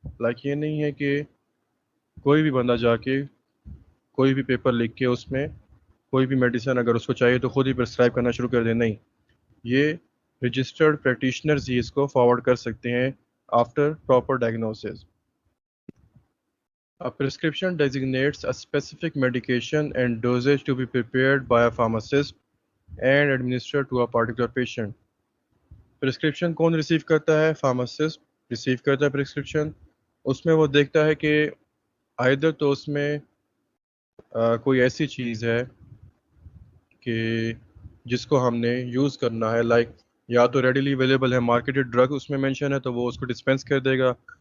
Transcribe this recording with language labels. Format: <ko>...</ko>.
<ur>Like یہ نہیں ہے کہ کوئی بھی بندہ جا کے کوئی بھی پیپر لکھ کے اس میں کوئی بھی میڈیسن اگر اس کو چاہیے تو خود ہی پرسکرائب کرنا شروع کر دے. نہیں، یہ رجسٹرڈ پریکٹیشنرز ہی اس کو فارورڈ کر سکتے ہیں</ur> <en>After proper diagnosis. A prescription designates a specific medication and dosage to be prepared by a pharmacist and administered to a particular patient.</en> <ur>Prescription کون ریسیو کرتا ہے؟ فارماسسٹ ریسیو کرتا ہے پرسکرپشن. اس میں وہ دیکھتا ہے کہ آئدر تو اس میں کوئی ایسی چیز ہے کہ جس کو ہم نے یوز کرنا ہے، لائک یا تو ریڈیلی اویلیبل ہے مارکیٹڈ ڈرگ اس میں مینشن ہے تو وہ اس کو ڈسپینس کر دے گا.</ur>